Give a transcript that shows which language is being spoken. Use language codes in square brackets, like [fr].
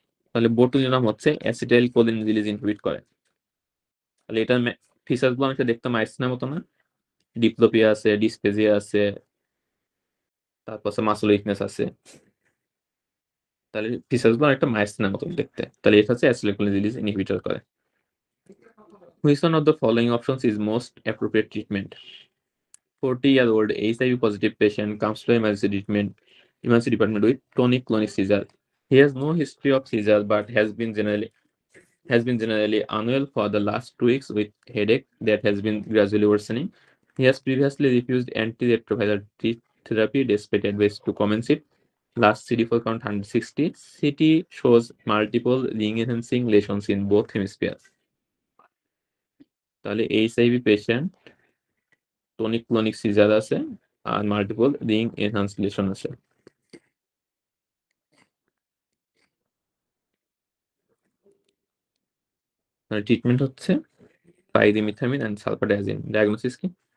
[bn] তাহলে botulinum হচ্ছে acetyl choline release inhibit করে। তাহলে এটার ফিচার্স গুলো অনেকটা দেখতে মাইসিনের মতো না? ডিপ্লোপিয়া আছে, ডিসপেজিয়া আছে, তারপর মাসল উইকনেস আছে। তাহলে ফিচার্স গুলো একটা মাইসিনের মতো দেখতে। তাহলে এটা হচ্ছে অ্যাসিটাইল কোলিন রিলিজ ইনহিবিটর করে। [en] Which one of the following options is most appropriate treatment? 40-year-old HIV positive patient comes to emergency department with tonic-clonic seizure. He has no history of seizure but has been generally unwell for the last 2 weeks with headache that has been gradually worsening. He has previously refused antiretroviral therapy despite advice to commence it. Last CD4 count 160. CT shows multiple ring-enhancing lesions in both hemispheres. [bn] তাহলে HIV patient, tonic ক্লনিক caesar আছে, আর multiple ring enhance lesson আছে। Treatment হচ্ছে পাইরিমিথামিন and sulfadiazine. Diagnosis কি?